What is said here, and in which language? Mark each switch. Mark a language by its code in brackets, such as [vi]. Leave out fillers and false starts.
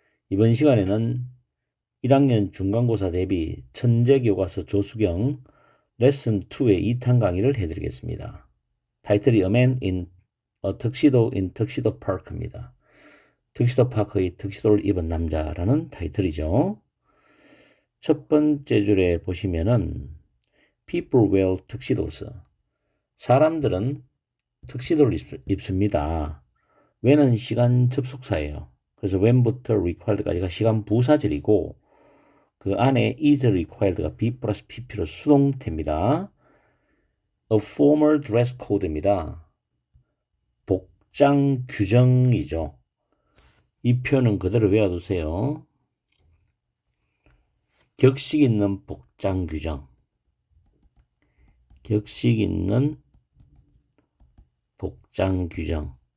[ko] 이번 시간에는 1학년 중간고사 대비 천재교과서 조수경 레슨 2의 2탄 강의를 해드리겠습니다. 타이틀이 [en] A Man in a Tuxedo in Tuxedo Park입니다. [ko] 턱시도 파크의 턱시도를 입은 남자라는 타이틀이죠. 첫 번째 줄에 보시면은 [en] People wear tuxedos. [ko] 사람들은 턱시도를 입습니다. when은 시간 접속사예요. 그래서 when부터 required까지가 시간 부사절이고 그 안에 is required가 be 플러스 pp로 수동태입니다. [en] A formal dress code입니다. [ko] 복장 규정이죠. 이 표현은 그대로 외워두세요. 격식 있는 복장 규정. 격식 있는 복장 규정.